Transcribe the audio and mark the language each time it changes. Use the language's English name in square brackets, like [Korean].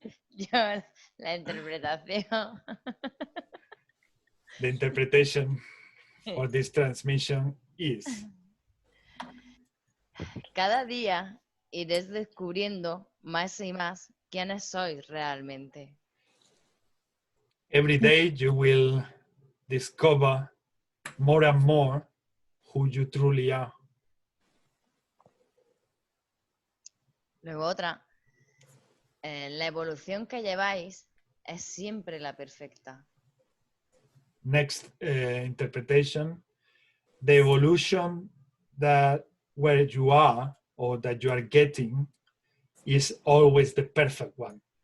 [Spanish] Yo, la interpretación. [English] the interpretation for this transmission is. [Spanish] Cada día iréis descubriendo más y más quiénes sois realmente. [English] Every day you will discover more and more who you truly are. [Spanish] Luego otra, la evolución que lleváis es siempre la perfecta. [English] Next interpretation, the evolution that where you are or that you are getting is always the perfect one.